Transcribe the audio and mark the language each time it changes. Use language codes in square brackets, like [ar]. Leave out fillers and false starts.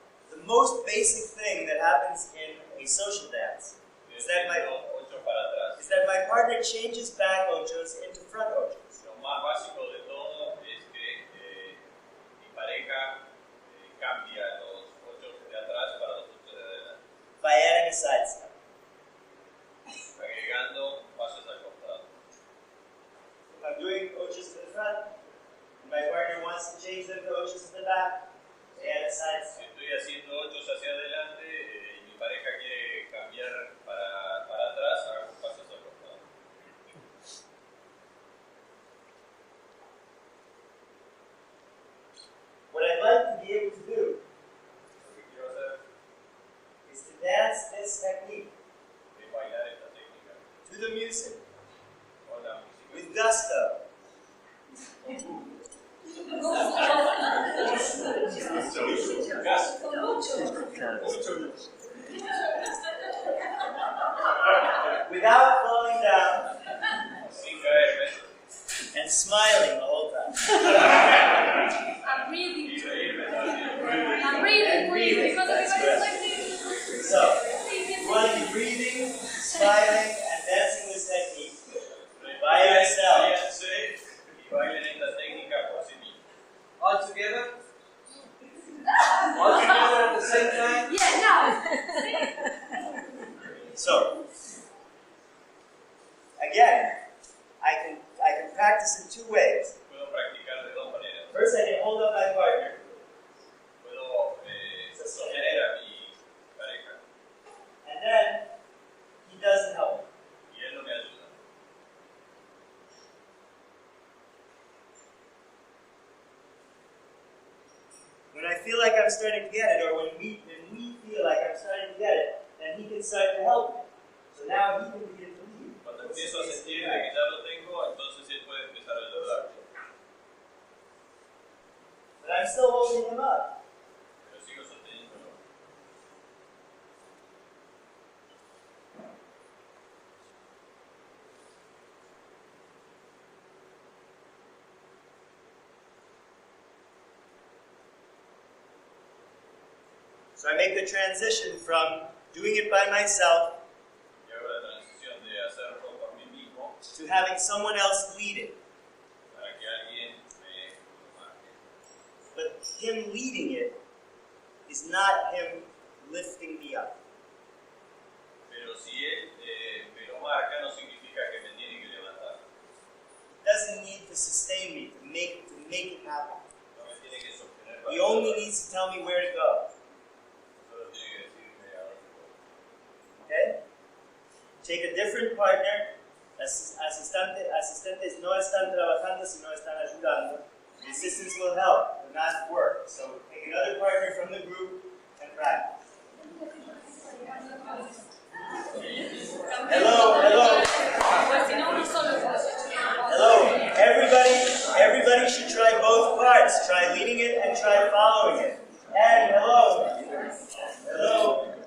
[en] The most basic thing that happens in a social dance is that my partner changes back ochos into front ochos. [es] Lo más básico de todo es que mi pareja cambia los ochos de atrás para los ochos de adelante. [en] By adding a side step. [es] Agregando pasos al costado. [en] If I'm doing ochos to the front, and my partner wants to change them to ochos to the back, they add a side [es] Si [en] step. [es] estoy haciendo ochos hacia adelante y mi pareja quiere cambiar para atrás, hago pasos al costado. [en] What I'd like to be able to do [es] Lo que quiero hacer [en] is to dance this technique [es] es bailar esta técnica [en] to the music [es] con la música. [en] with gusto. Gas. Without falling down [es] Sin caerme. [en] and smiling the whole time. I'm breathing. [es] Y reírme. [en] I'm breathing, please, because everybody's like this. So, you want to be breathing, smiling, and dancing this technique by yourself. [es] Ríanse y bailen esta técnica por sí mismos. [en] All together? All together at the same time? Yeah, no. So, again, I can practice in two ways. [es] Puedo practicar de dos maneras. [en] First, I can hold up my partner, [es] Puedo sostener a mi pareja [en] and then he doesn't help me. [es] y él no me ayuda. [en] When I feel like I'm starting to get it, or when we feel like I'm starting to get it, then he can start to help me. So now he can begin to lead. [es] Cuando empiezo a sentir de que ya lo tengo, entonces él puede empezar a ayudarme. [en] But I'm still holding him up. [es] Pero sigo sosteniéndolo. [en] So I make the transition from doing it by myself [es] Y hago la transición de hacerlo por mí mismo [en] to having someone else lead it. [es] para que alguien me lo marque. [en] But him leading it is not him lifting me up. [es] Pero si él me lo marca, no significa que me tiene que levantar. [en] He doesn't need to sustain me to make it happen. [es] No me tiene que sostener [en] He [es] para [en] only needs to tell me where to go. [es] solo tiene que decirme a dónde voy. [en] Okay? Take a different partner. [es] Asistentes no están trabajando, sino están ayudando. [en] The assistants will help, but not work. So take another partner from the group and practice. Hello, hello. Hello. Everybody should try both parts. Try leading it and try following it. And hello. Hello.